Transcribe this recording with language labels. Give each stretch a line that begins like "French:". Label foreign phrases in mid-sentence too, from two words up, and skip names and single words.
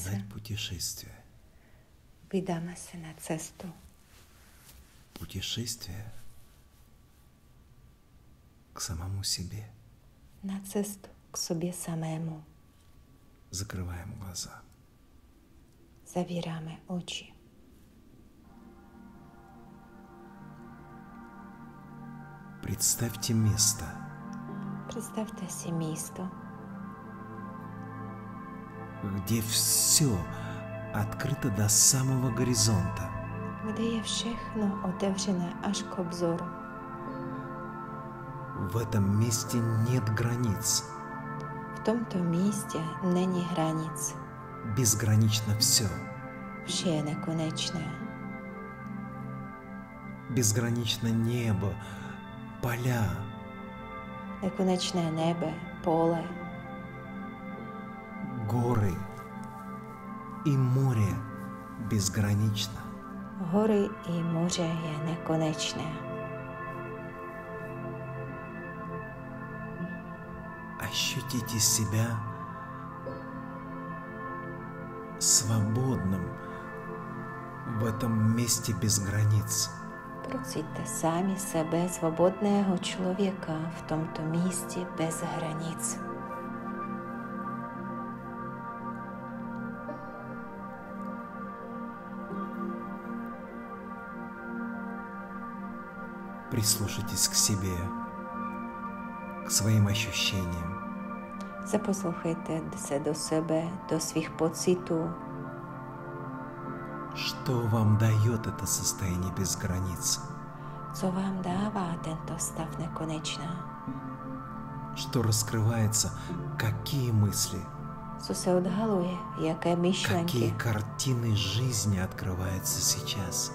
Russian: создать путешествие.
Czech: Vydáme se na cestu.
Russian: Путешествие к самому себе.
Czech: Na cestu k sobě samému.
Russian: Закрываем глаза.
Czech: Zavíráme oči.
Russian: Представьте место,
Czech: Představte si místo,
Russian: где все открыто до самого горизонта.
Czech: kde je všechno otevřené až k obzoru.
Russian: В этом месте нет границ.
Czech: V tomto místě není hranic.
Russian: Безгранично все.
Czech: Vše je nekonečné.
Russian: Безгранично небо, поля,
Czech: Nekonečné nebe, pole,
Russian: горы и море безгранично.
Czech: hory i moře je nekonečné.
Russian: Ощутите себя свободным в этом месте без границ.
Czech: Procíťte sami sebe svobodného člověka v tomto místě bez hranic.
Russian: Прислушайтесь к себе, к своим ощущениям.
Czech: Zaposlouchejte se do sebe, do svých pocitů.
Russian: Что вам дает это состояние без границ?
Czech: Co vám dává tento stav nekonečná?
Russian: Что раскрывается? Какие мысли?
Czech: Co se odhaluje? Jaké
Russian: Какие
Czech: myšlenky?
Russian: картины жизни открываются сейчас?